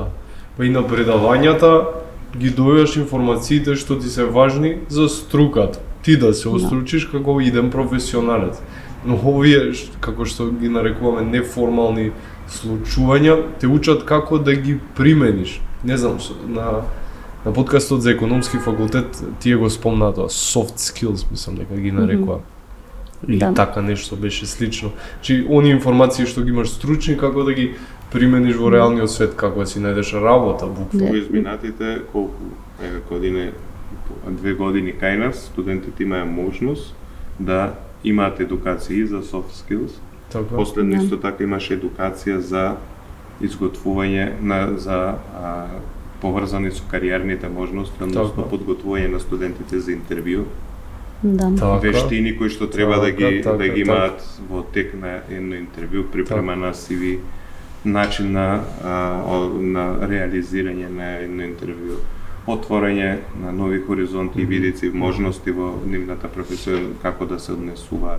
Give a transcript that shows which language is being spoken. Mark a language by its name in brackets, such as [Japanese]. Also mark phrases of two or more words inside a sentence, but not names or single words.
[Macedonian] Па и на предавањата ги дојаш информациите што ти се важни за струката. Ти да се остручиш како иден професионалец. Но овие, како што ги нарекуваме неформални случувања, те учат како да ги примениш. Не знам, на подкастот за економски факултет тие го спомнаа тоа, [English] soft skills, [Macedonian] мислам дека ги нарекува. И така нешто беше слично. Чи они информации што ги имаш стручни, како да ги примениш во реалниот свет, како да си најдеш работа, буквално. Во изминатите колку години, 2 години кај нас, студентите имаат можност да имаат едукација за [English] soft skills. [Macedonian] Последно исто така имаше едукација за изготвување за поврзани со кариерните можности, односно подготвување на студентите за интервју. Вештини кои што треба да ги имаат во тек на едно интервју, припрема на CV, начин на реализирање на едно интервју, отворање на нови хоризонти и видици, можности во нивната професија, како да се однесуваат.